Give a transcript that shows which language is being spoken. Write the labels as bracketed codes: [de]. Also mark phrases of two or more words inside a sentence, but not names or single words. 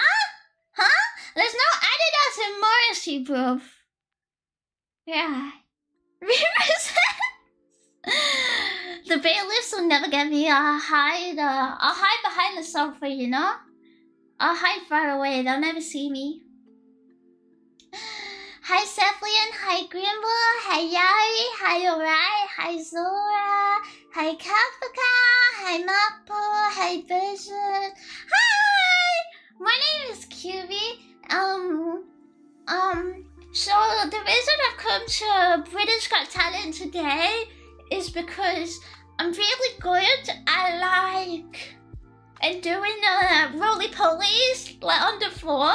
[en] There's no Adidas in Morrissey, bruv. Yeah. The bailiffs will never get me. I'll hide behind the sofa, you know? I'll hide far away. They'll never see me. Hi Cephalian, hi Grimble, hi Yari, hi Orai, hi Zora, hi Kafka, hi Mapo, hi Vision. Hi! My name is QB. So the reason I've come to British Got Talent today is because I'm really good at doing roly-polies like on the floor.